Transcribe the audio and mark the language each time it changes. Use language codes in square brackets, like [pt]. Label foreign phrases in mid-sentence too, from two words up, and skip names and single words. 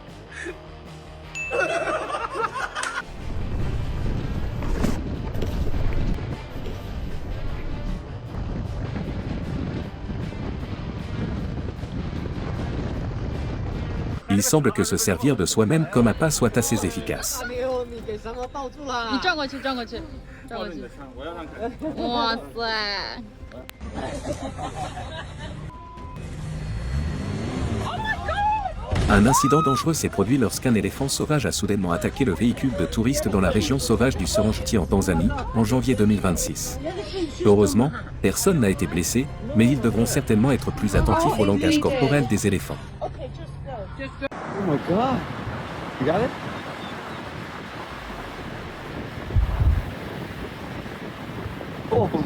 [fr] Il semble que se servir de soi-même comme appât soit assez efficace. [zh] 你转过去，转过去，转过去。哇塞！ [fr] Un incident dangereux s'est produit lorsqu'un éléphant sauvage a soudainement attaqué le véhicule de touristes dans la région sauvage du Serengeti en Tanzanie, en janvier 2026. Heureusement, personne n'a été blessé, mais ils devront certainement être plus attentifs au langage corporel des éléphants. [en] Oh my god. You got it? Holy.